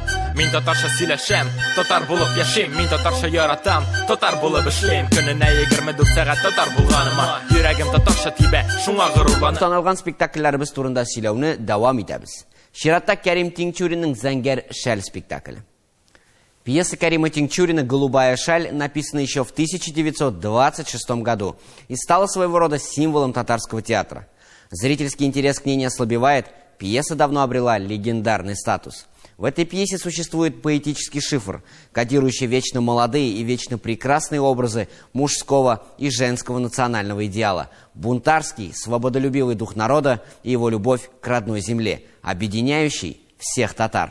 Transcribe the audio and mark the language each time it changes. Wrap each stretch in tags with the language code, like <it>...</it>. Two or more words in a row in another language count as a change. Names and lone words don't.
<tt>Min tatarcha сөйләшәм, татар булып яшим. Min tatarcha яратам, татар булып эшлим. Көненә 24 сәгать татар булганыма, йөрәгем татарча тибә, шуңа горурланам. Саналган спектакльләребез турында сөйләүне дәвам итәбез. Чиратта Кәрим Тинчуринның «Зәңгәр шәл» спектакле.</tt> <ru>Пьеса Карима Тинчурина «Голубая шаль» написана еще в 1926 году и стала своего рода символом татарского театра. Зрительский интерес к ней не ослабевает, пьеса давно обрела легендарный статус. В этой пьесе существует поэтический шифр, кодирующий вечно молодые и вечно прекрасные образы мужского и женского национального идеала, бунтарский, свободолюбивый дух народа и его любовь к родной земле, объединяющий всех татар.</ru>